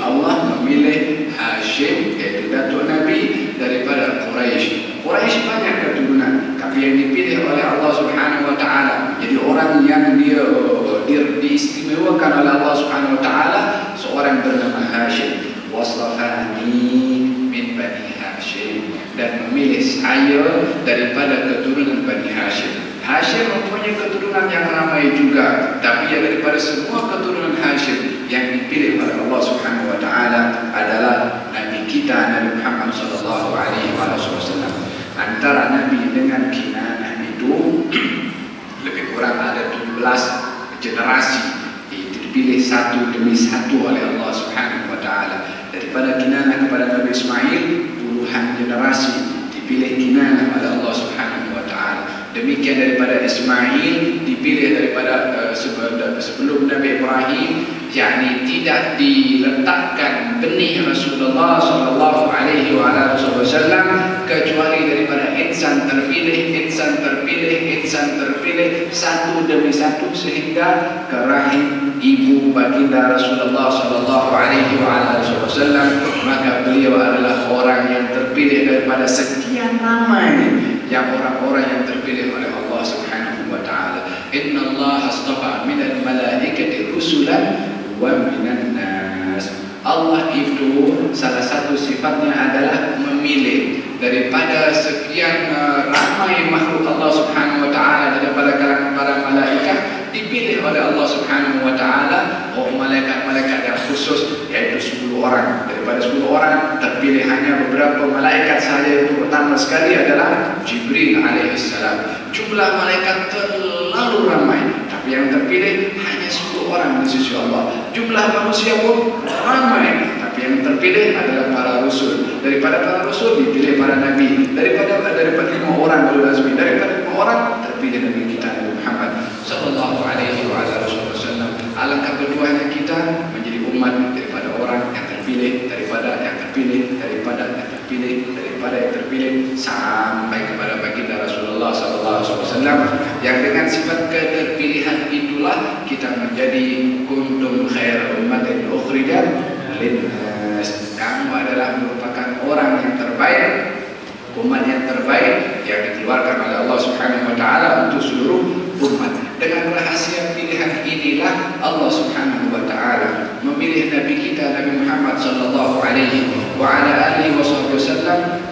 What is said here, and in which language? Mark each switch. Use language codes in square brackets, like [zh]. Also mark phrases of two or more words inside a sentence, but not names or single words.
[ms] Allah memilih Hashim, yaitu datuk Nabi daripada Quraisy. Quraisy banyak keturunan, tapi yang dipilih oleh Allah [ar] Subhanahu wa taala [ms] jadi orang yang dia diistimewakan oleh Allah [ar] Subhanahu wa taala, [ms] seorang bernama Hashim. [ar] واصطفاني من بني هاشم, [ms] dan memilih saya daripada keturunan Bani Hashim. Hashim mempunyai keturunan yang ramai juga, tapi yang daripada semua keturunan Hashim yang dipilih oleh Allah [ar] Subhanahu wa taala [ms] adalah Nabi kita Nabi Muhammad [ar] صلى الله عليه وسلم. [ms] Antara Nabi dengan Kinanah itu lebih kurang ada 17 generasi, itu dipilih satu demi satu oleh Allah [ar] Subhanahu wa taala. [ms] Daripada Kinanah kepada Nabi Ismail puluhan generasi dipilih Kinanah oleh Allah [ar] Subhanahu wa taala. [ms] Demikian daripada Ismail dipilih daripada sebelum Nabi Ibrahim, yakni tidak diletakkan benih Rasulullah [ar] صلى الله عليه وسلم [ms] kecuali daripada insan terpilih satu demi satu sehingga ke rahim ibu baginda Rasulullah [ar] صلى الله عليه وسلم. [ms] Maka beliau adalah orang yang terpilih daripada sekian ramai yang orang-orang yang terpilih oleh Allah [ar] Subhanahu wa taala. إن الله اصطفى من الملائكة رسلا ومن الناس. [ms] Allah itu salah satu sifatnya adalah memilih daripada sekian ramai makhluk Allah [ar] Subhanahu wa taala, [ms] daripada kalangan para malaikat dipilih oleh Allah [ar] Subhanahu wa taala [ms] malaikat-malaikat yang khusus, yaitu 10 orang. Daripada 10 orang terpilih hanya beberapa malaikat saja. Yang pertama sekali adalah Jibril alaihissalam. Jumlah malaikat terlalu ramai, tapi yang terpilih hanya 10 orang di sisi Allah. Jumlah manusia pun ramai, tapi yang terpilih adalah para rasul. Daripada para rasul dipilih para nabi. Daripada 5 orang [ar] أولو العزم, [ms] daripada 5 orang terpilih Nabi kita Nabi Muhammad [ar] صلى الله عليه وسلم. [ms] Alangkah berdoanya kita menjadi umat daripada orang yang terpilih, daripada yang terpilih, daripada yang terpilih, daripada yang terpilih, sampai kepada baginda Rasulullah [ar] صلى الله عليه وسلم, [ms] yang dengan sifat keterpilihan itulah kita menjadi [ar] كنتم خير أمة أخرجت للناس. [ms] Kamu adalah merupakan orang yang terbaik, umat yang terbaik yang dikeluarkan oleh Allah [ar] Subhanahu wa taala [ms] untuk seluruh umat. Dengan rahasia pilihan inilah Allah [ar] Subhanahu wa taala [ms] memilih Nabi kita Nabi Muhammad [ar] صلى الله عليه وسلم